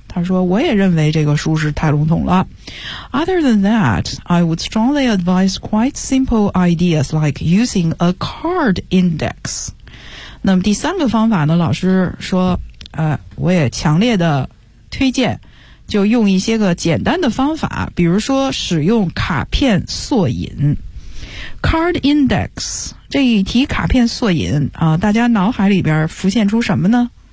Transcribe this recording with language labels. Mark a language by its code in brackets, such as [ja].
[zh] 他说，我也认为这个书是太笼统了。 [en] Other than that, I would strongly advise quite simple ideas like using a card index. [zh] 那么第三个方法呢，老师说，我也强烈的推荐，就用一些个简单的方法，比如说使用卡片索引。 [en] Card index, [zh] 这一题卡片索引啊，大家脑海里边浮现出什么呢？